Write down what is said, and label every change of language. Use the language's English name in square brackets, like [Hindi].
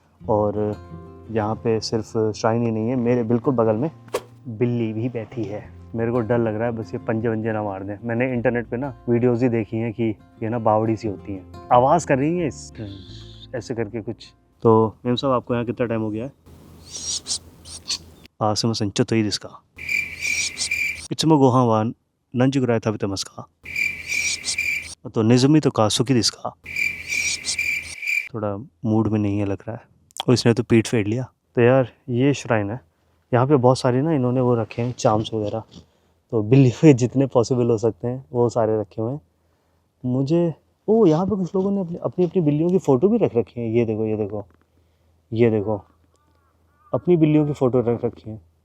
[Hindi] और यहाँ पे सिर्फ श्राइन ही नहीं है, मेरे बिल्कुल बगल में बिल्ली भी बैठी है। मेरे को डर लग रहा है बस ये पंजे वंजे ना मार दें। मैंने इंटरनेट पे ना वीडियोज़ ही देखी हैं कि ये ना बावड़ी सी होती हैं, आवाज़ कर रही है ऐसे करके कुछ। तो मैम साहब आपको यहाँ कितना टाइम हो गया है? [Japanese] すいません、ちょっといいですか?いつもご飯は何時ぐらい食べてますか? あとネズミとか好きですか? [Hindi] थोड़ा मूड में नहीं है लग रहा है, और इसने तो पीठ फेर लिया। तो यार ये श्राइन है, यहाँ पे बहुत सारे ना इन्होंने वो रखे हैं चार्म्स वगैरह, तो बिल्ली पे जितने पॉसिबल हो सकते हैं वो सारे रखे हुए हैं। मुझे यहाँ पे कुछ लोगों ने अपनी अपनी बिल्लियों की फ़ोटो भी रख रखी है। ये देखो ये देखो ये देखो, अपनी बिल्लियों की फ़ोटो रख रखी है।